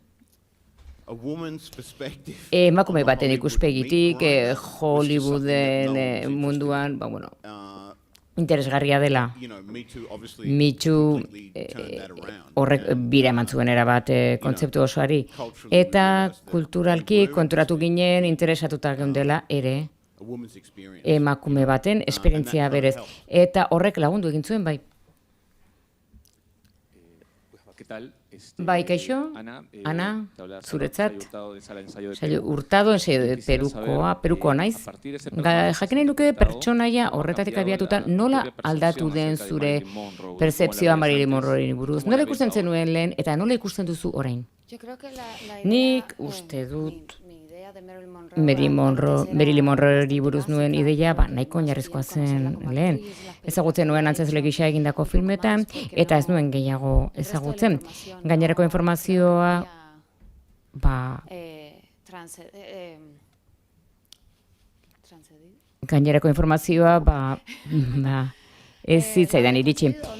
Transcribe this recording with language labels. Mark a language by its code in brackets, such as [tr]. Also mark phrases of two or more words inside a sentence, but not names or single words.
[en] a woman's perspective [eu] emakume [en] on the [eu] baten [en] Hollywood [eu] ikuspegitik [en] meat grinder was just [eu] Hollywooden [en] something that no one was interested [eu] munduan, ba, bueno, [en] in. [eu] interesgarria dela. [en] You know, Me Too obviously Me Too completely turned that around. [eu] horrek [en] And, [eu] bira eman zuen erabat kontzeptu osoari. [en] culturally [eu] Eta [en] realized that [eu] kulturalki [en] women [eu] konturatu ginen interesatuta geundela ere [en] a woman's experience. [eu] emakume baten esperientzia [en] and that [eu] berez. [en] helped. [eu] Eta horrek lagundu egin zuen bai. [es] ¿Qué tal? [eu] Bai, kaixo? [es] Ana, Ana, te habla [eu] zuretzat. [es] Saio Hurtado de Sala de Ensayo de [eu] Saio [es] Perú. Hurtado, ensaio de Quisiera [eu] Perukoa [es] saber, [eu] naiz. [es] a partir de ese personaje [eu] Jakin nahi nuke [es] interpretado, [eu] pertsonaia [es] ¿cómo ha [eu] horretatik [es] cambiado [eu] abiatuta [es] la [eu] nola [es] propia [eu] aldatu [es] percepción [eu] den [es] acerca de [eu] zure [es] Marilyn Monroe? ¿Cómo la [eu] percepzioa [es] ves [eu] Marilyn [es] antes? [eu] Monroeari buruz. [es] ¿Cómo [eu] Nola [es] la ves [eu] ikusten [es] ahora? [eu] zenuen lehen eta nola ikusten duzu orain? [es] Yo creo que la idea, [eu] Nik uste dut [es] mi idea de Marilyn Monroe, [eu] Marilyn Monroeari [es] bastante [eu] buruz nuen [es] básica, [eu] ideia, ba, [es] porque [eu] nahiko [es] más [eu] oinarrizkoa [es] bien conocerla [eu] zen [es] como [eu] lehen. [es] actriz, las [eu] Ezagutzen nuen antzezle gisa egindako filmetan, eta ez nuen gehiago ezagutzen. Gainerako informazioa, ba, gainerako informazioa, ba, ez zitzaidan iritsi.